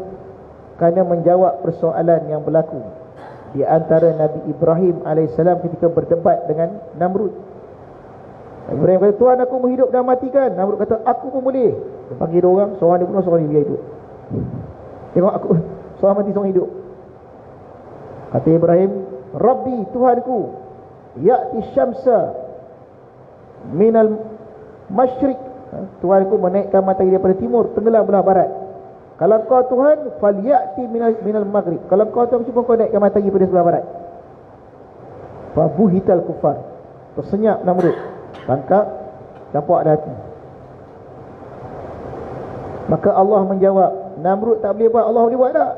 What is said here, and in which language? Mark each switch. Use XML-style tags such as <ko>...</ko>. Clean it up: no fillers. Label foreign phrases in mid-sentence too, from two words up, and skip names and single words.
<ms>Kerana menjawab persoalan yang berlaku di antara Nabi Ibrahim alaihissalam ketika berdebat dengan Namrud. Ibrahim kata, Tuhan aku menghidup dan matikan. Namrud kata, aku pun boleh. Dia panggil dua orang, seorang dia bunuh, seorang dia biar hidup. Tengok aku, seorang mati, seorang hidup. Kata Ibrahim, Rabbi, Tuhanku,</ms> <ar>ya'ti syamsa minal masyrik.</ar> <ms>Tuhanku menaikkan matahari daripada timur, tenggelam belah barat. Kalau kau Tuhan,</ms> <ar>falyati minal maghrib.</ar> <ms>Kalau kau Tuhan, cuba kau naikkan matahari pada sebelah barat.</ms> <ar>Fabuhital kufar.</ar> <ms>Tersenyap Namrud. Tangkap, campak dah hati. Maka Allah menjawab, Namrud tak boleh buat, Allah boleh buat tak?</ms>